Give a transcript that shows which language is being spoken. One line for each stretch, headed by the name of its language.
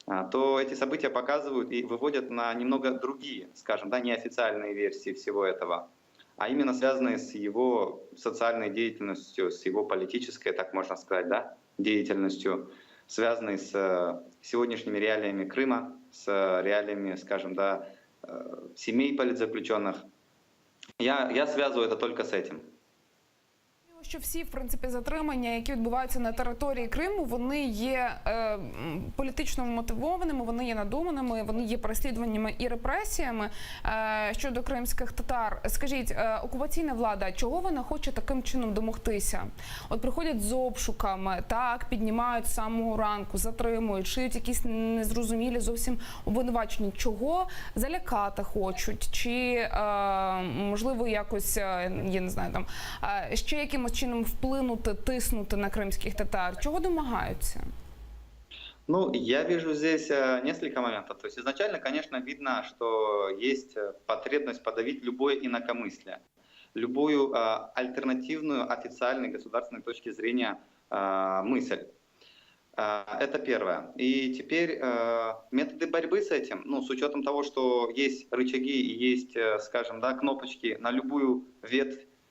Russian: то эти события показывают и выводят на немного другие, скажем, да, неофициальные версии всего этого, а именно связанные с его социальной деятельностью, с его политической, так можно сказать, да, деятельностью, связанной с сегодняшними реалиями Крыма, с реалиями, скажем, да, семей политзаключенных. Я связываю это только с этим.
Ukrainian: Що всі, в принципі, затримання, які відбуваються на території Криму, вони є політично мотивованими, вони є надуманими, вони є переслідуваннями і репресіями щодо кримських татар. Скажіть, окупаційна влада, чого вона хоче таким чином домогтися? От приходять з обшуками, так, піднімають з самого ранку, затримують, шиють якісь незрозумілі зовсім обвинувачення. Чого залякати хочуть? Чи, можливо, якось, я не знаю, там, ще якимось чином вплинути, тиснути на кримських татар? Чого домагаються?
Russian: Ну, я вижу здесь несколько моментов. То есть изначально, конечно, видно, что есть потребность подавить любое инакомыслие, любую альтернативную официальной государственной точки зрения мысль. Это первое. И теперь методы борьбы с этим, ну, с учетом того, что есть рычаги и есть, скажем, да, кнопочки на любую ветвь